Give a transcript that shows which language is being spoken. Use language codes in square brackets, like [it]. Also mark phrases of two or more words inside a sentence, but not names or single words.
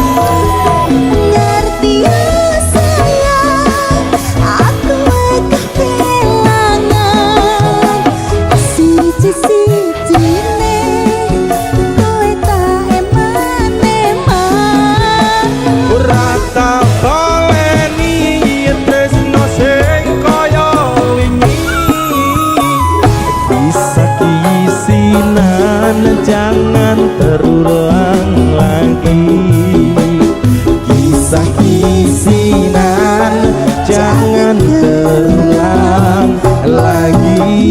[jv] Ngerti ya sayang, aku kehilangan siji-sijine kowe tak eman-eman. Ora tak baleni tresno sing kaya wingi. [id] Kisah-kisinan jangan terulang lagi. Kisah-kisinan jangan terulang lagi.